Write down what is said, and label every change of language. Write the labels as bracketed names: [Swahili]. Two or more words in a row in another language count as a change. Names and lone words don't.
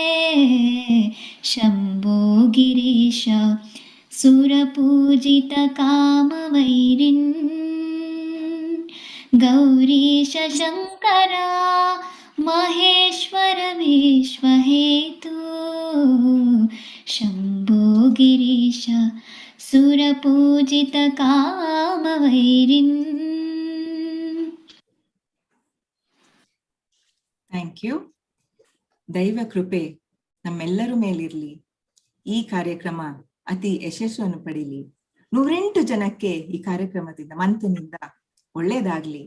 [Sanskrit] शम्भो गिरीश सुरपूजितकामवैरिन् गौरीश शङ्करा महेश्वर विश्वहेतो शम्भो गिरीश सुरपूजितकामवैरिन् [English] thank you. [Kannada] ದೈವ ಕೃಪೆ ನಮ್ಮೆಲ್ಲರ ಮೇಲಿರಲಿ. ಈ ಕಾರ್ಯಕ್ರಮ ಅತಿ ಯಶಸ್ಸನ್ನು ಪಡೀಲಿ. 108 ಜನಕ್ಕೆ ಈ ಕಾರ್ಯಕ್ರಮದಿಂದ ಮಂಥನ್ನಿಂದ ಒಳ್ಳೇದಾಗ್ಲಿ.